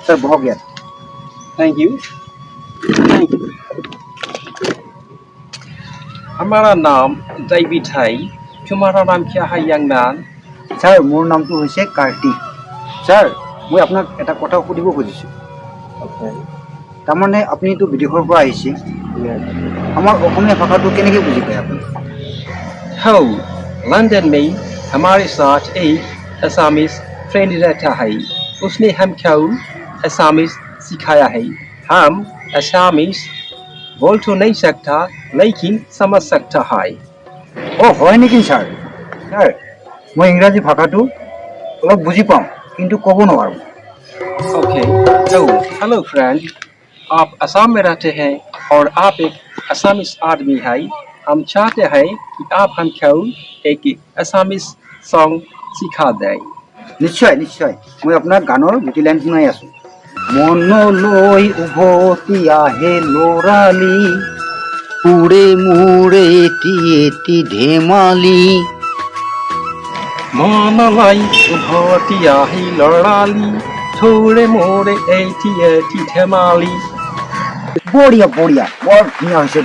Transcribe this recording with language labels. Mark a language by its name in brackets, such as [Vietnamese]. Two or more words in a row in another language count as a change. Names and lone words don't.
[Hindi] सर बहुत गया [English] thank you thank you [Hindi] हमारा नाम डेविड है तुम्हारा नाम क्या है [English] young man [Assamese] ছাৰ মোৰ নাম তো হৈছে কাৰ্তিক ছাৰ মই আপোনাক এটা কথা সুধিব খুজিছো তাৰমানে আপুনি তো বিদেশৰ পৰা আহিছে আমাৰ অসমীয়া ভাষাটো কেনেকৈ বুজি পায় আপুনি [Hindi] हो लंदन में हमारे साथ एक [English] Assamese friend [Hindi] रहता है उसने हमको असामीज सिखाया है हम असामीज बोल तो नहीं सकता लेकिन समझ सकता है [Assamese] অ হয় নেকি ছাৰ ছাৰ মই ইংৰাজী ভাষাটো অলপ বুজি পাওঁ কিন্তু ক'ব নোৱাৰো [Hindi] ओके तो [English] hello friend [Hindi] आप असम में रहते हैं और आप एक असामीज आदमी है हम चाहते हैं कि आप हमको एक [English] Assamese song [Hindi] सिखा दें [Assamese] নিশ্চয় নিশ্চয় মই আপোনাক গানৰ দুটি লাইন শুনাই আছো মনলৈ উভতি আহে লৰালি উৰে মূৰে এটি এটি ধেমালি মনলৈ উভতি আহে লৰালি উৰে মূৰে এটি এটি ধেমালি বঢ়িয়া বঢ়িয়া বৰ ধুনীয়া হৈছে